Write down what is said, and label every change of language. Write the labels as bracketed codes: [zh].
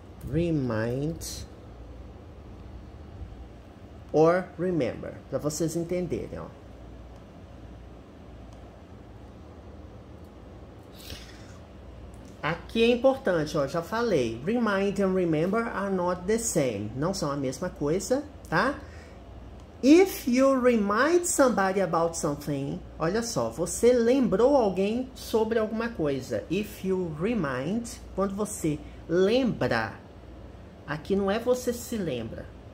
[en] Remind or remember, [pt] para vocês entenderem, ó. Aqui é importante, ó, já falei. [en] Remind and remember are not the same. [pt] Não são a mesma coisa, tá? [en] If you remind somebody about something, [pt] olha só, você lembrou alguém sobre alguma coisa. [en] If you remind, [pt] quando você lembra, aqui não é você se lembra.